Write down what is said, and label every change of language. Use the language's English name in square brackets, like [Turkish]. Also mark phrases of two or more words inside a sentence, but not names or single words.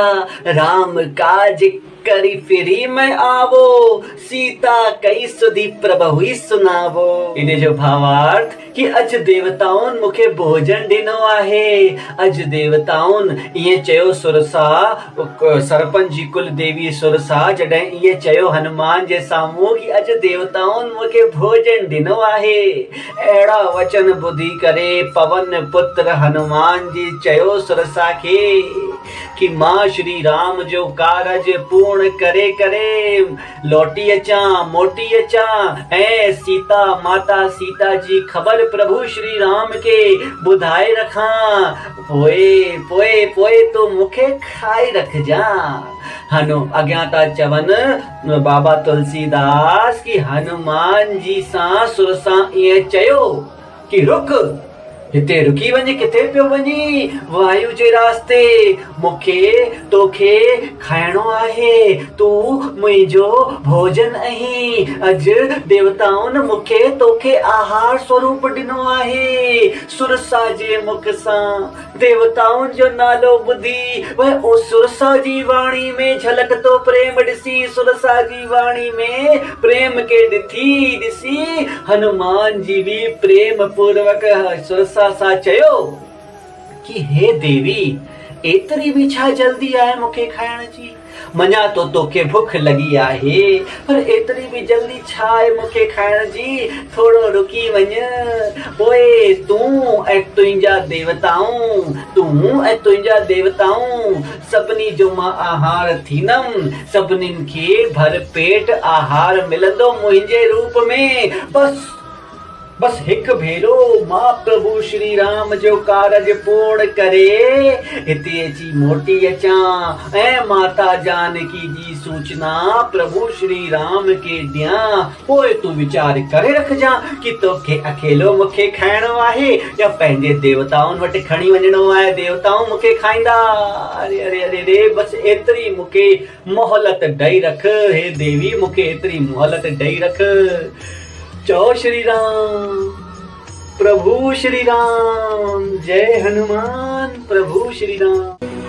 [Awadhi] राम काज करी फिरी में आवो, सीता कई सुधी प्रभु सुनावो। [Sindhi] इन जो भावार्थ कि अज देवताउन मुखे भोजन दिनो आहे। अज देवताउन ये चयो सुरसा, सरपंच जी कुल देवी सुरसा जॾहिं ये चयो हनुमान जे सामूं कि अज देवताउन मुखे भोजन दिनो आहे। अहिड़ा वचन ॿुधी करे पवन पुत्र हनुमान जी चयो सुरसा खे कि मां श्री राम जो कारज पूर्ण करे करे लौटी अचा मोटी अचा ऐं सीता माता सीता जी ख़बर प्रभु श्री राम के ॿुधाए रखां। पोए पोए पोए तो मुखे खाई रखजा। हनु अॻियां था चवनि बाबा तुलसीदास कि हनुमान जी सां सुरसां ईअं चयो कि रुक, हिते रुकी वञे, किथे पियो वञी? वायु जे रास्ते मुखे तोखे खाइणो आहे, तू मुंहिंजो भोजन आहीं। अज देवताउन मुखे तोखे आहार स्वरूप ॾिनो आहे। सुरसा जे मुख सां देवताउन जो नालो ॿुधी वह ओ सुरसा जी वाणी में झलकतो प्रेम ॾिसी, सुरसा जी वाणी में प्रेम के ॾिसी हनुमान जी भी प्रेम पूर्वक सुरसा सा चयो कि हे देवी, एतरी भी छा जल्दी आहे मुखे खाइण जी? मञा तो तोखे भुख लगी आहे, पर एतरी भी जल्दी छा आहे मुखे खाइण जी? थोड़ो रुकी वञ। पोए तूं ऐं तुंहिंजा देवताऊं सभिनी जो मां आहार थींदमि। सभिनीनि खे भर पेट आहार मिलंदो मुंहिंजे रूप में। बस हिक भेरो मां प्रभु श्री राम जो कारज पूर्ण करे हिते अची मोटी अचा ऐं माता जानकी जी सूचना प्रभु श्री राम के ॾियां। पोइ तूं वीचार करे रखजा कि तोखे अकेलो मुखे खाइणो आहे या पंहिंजे देवताउनि वटि खणी वञणो आहे। देवताऊं मुखे खाईंदा। अरे अरे अरे रे, बस एतरी मुखे मोहलत ॾेई रख। हे देवी, मुखे एतरी मोहलत ॾेई रख। जय श्री राम, प्रभु श्री राम, जय हनुमान प्रभु श्री राम।